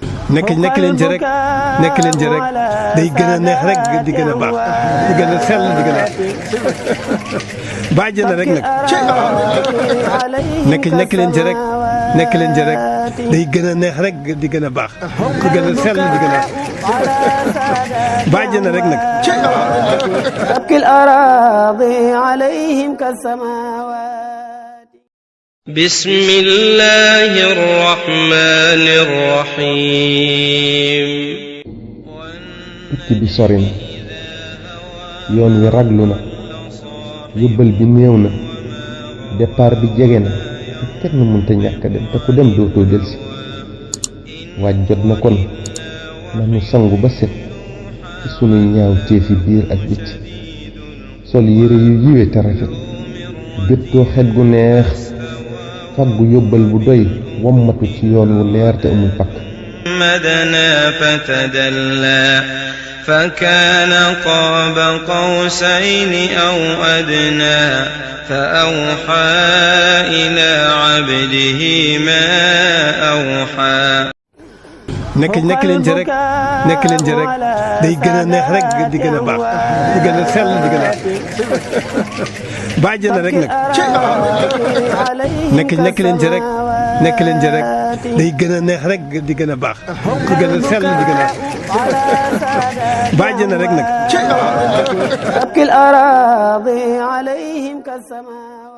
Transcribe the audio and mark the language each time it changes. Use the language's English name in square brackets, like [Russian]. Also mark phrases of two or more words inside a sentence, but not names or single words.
[Wolof] nekk leen ci rek day gën a neex rek di gën a baax di gën a sell di gën a bàjj na rek nag nekk leen ci rek day gën a neex rek di gën a baax di gën a sell di gën a bàjj na rek nag [Arabic] بسم الله الرحمن الرحيم [Wolof] tukki bi sori na yoon wi raglu na yóbbal bi néew na départ bi jege na te kenn mënta ñàkk dem te ku dem dootoo delsi waaj jot na kon nanu sangu ba set ci sunuy ñaaw téefi biir ak bitti sol yére yu yiwe te rafet géttoo xet gu neex faggu yóbbal bu doy wommatu ci yoon wu leer te amul pakk [Arabic] مدنا فتدلى فكان قاب قوسين أو أدنى فأوحى إلى عبده ما أوحى [Wolof] nekk leen ci rek day gën a neex rek di gën a baax di gën a sell di gën a bàjj na rek nag nekk leen ci rek day gën a neex rek di gën a baax di gën a sell di gën a bàjj na rek nag